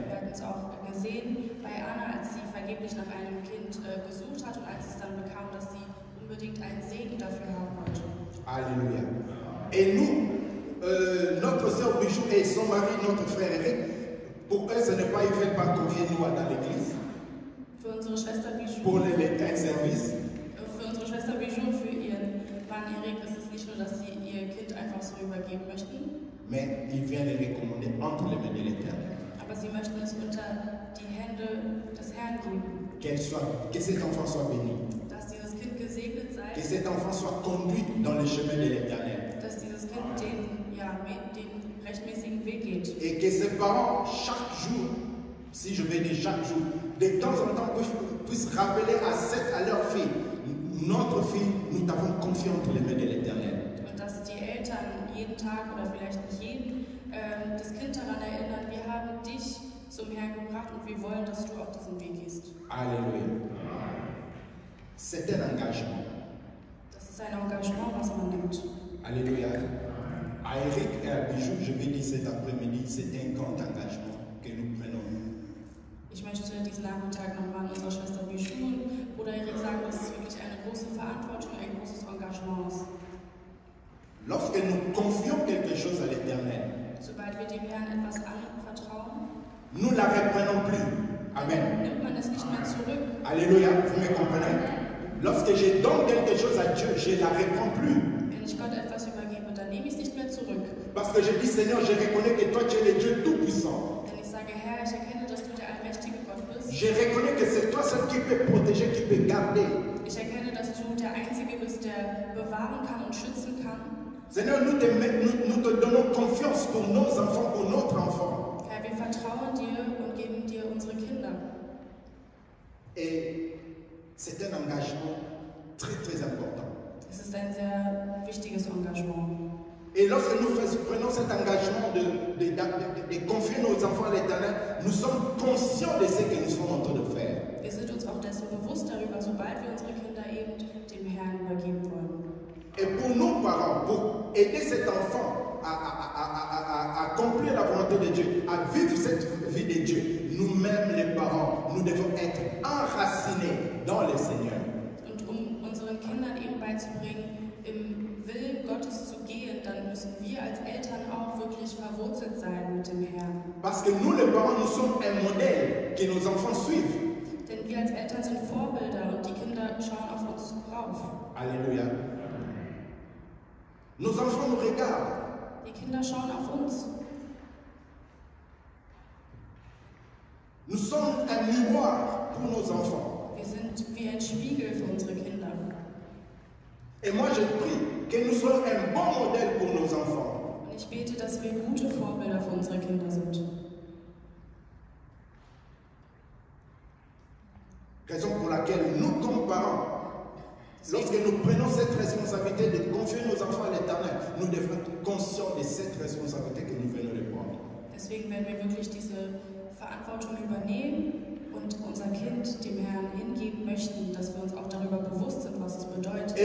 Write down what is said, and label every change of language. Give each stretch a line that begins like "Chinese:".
German: Wir hatten es auch gesehen bei Anna, als sie vergeblich nach einem Kind gesucht hat und als sie es dann bekam, dass sie unbedingt einen Segen dafür haben wollte. Alléluia.
French: Et nous, notre sœur Bijou et son mari, notre frère Eric, Pour eux, ce n'est pas, ils ne veulent pas confier Noah dans l'église.
German: Für unsere Schwester Bijou.
French: Pour les services.
German: Für unsere Schwester Bijou, für ihren Mann Erik ist es nicht nur, dass sie ihr Kind einfach so übergeben möchten.
French: Mais il vient les recommander entre les mains de l'Éternel.
German: Aber sie möchten es unter die Hände des Herrn geben.
French: Que cet enfant soit béni.
German: Dass dieses Kind gesegnet sei.
French: Que cet enfant soit conduit dans le chemin de l'Éternel.
German: Dass dieses Kind den rechtmäßigen Weg geht.
French: Et que ses parents, chaque jour, si je vais dire chaque jour, de temps en temps puissent rappeler à leur fille, notre fille, nous t'avons confié entre les mains de l'Éternel.
German: Und dass die Eltern jeden Tag oder vielleicht nicht jeden das Kind daran erinnern, wir haben dich zum Herrn gebracht und wir wollen, dass du auch diesen Weg gehst.
French: Alléluia. C'est un engagement.
German: Das ist ein Engagement, was man nimmt. Alléluia.
French: À Eric et à Bijou, je vais dire cet après-midi, c'est un grand engagement que nous prenons.
German: Ich möchte diesen Nachmittag nochmal an unserer Schwester Bijou und Bruder Erik sagen, dass es wirklich eine große Verantwortung, ein großes Engagement ist.
French: Lorsque nous confions quelque chose à l'Éternel,
German: sobald wir dem Herrn etwas anvertrauen,
French: nous ne la reprenons plus. Amen.
German: Nimmt man es nicht mehr zurück.
French: Alléluia, vous me comprenez? Lorsque je donne quelque chose à Dieu, je ne la reprends plus.
German: Wenn ich Gott etwas übergebe, dann nehme ich es nicht mehr zurück.
French: Parce que je dis, Seigneur, je reconnais que toi, tu es le Dieu tout-puissant.
German: Denn ich sage, Herr, ich erkenne, dass du der allmächtige Gott bist.
French: Je reconnais que c'est toi seul qui peux protéger, qui peut garder.
German: Ich erkenne, dass du der Einzige bist, der bewahren kann und schützen kann.
French: Seigneur, nous te donnons confiance pour nos enfants, pour notre enfant.
German: Herr, wir vertrauen dir und geben dir unsere Kinder.
French: Et c'est un engagement très très important.
German: Es ist ein sehr wichtiges Engagement.
French: Et lorsque nous prenons cet engagement de confier nos enfants à l'Éternel, nous sommes conscients de ce que nous sommes en train de faire.
German: Wir sind uns auch dessen bewusst darüber, sobald wir unsere Kinder eben dem Herrn übergeben wollen.
French: Et pour nos parents, pour aider cet enfant à accomplir la volonté de Dieu, à vivre cette vie de Dieu, nous-mêmes les parents, nous devons être enracinés dans le Seigneur.
German: Und unseren Kindern eben beizubringen, im Willen Gottes zu gehen, dann müssen wir als Eltern auch wirklich verwurzelt sein mit dem Herrn.
French: Parce que nous les parents, nous sommes un modèle que nos enfants suivent.
German: Denn wir als Eltern sind Vorbilder und die Kinder schauen auf uns rauf. Alléluia.
French: Nos enfants nous regardent.
German: Die Kinder schauen auf uns.
French: Nous sommes un miroir pour nos enfants.
German: Wir sind wie ein Spiegel für unsere Kinder.
French: Et moi je prie que nous soyons un bon modèle pour nos enfants.
German: Und ich bete, dass wir gute Vorbilder für unsere Kinder sind.
French: Raison pour laquelle nous, comme parents, lorsque nous prenons cette responsabilité de confier nos enfants à l'Éternel, nous devons être conscients de cette responsabilité que nous venons de prendre.
German: Deswegen werden wir wirklich diese Verantwortung übernehmen und unser Kind dem Herrn hingeben möchten, dass wir uns auch darüber bewusst sind, was es bedeutet.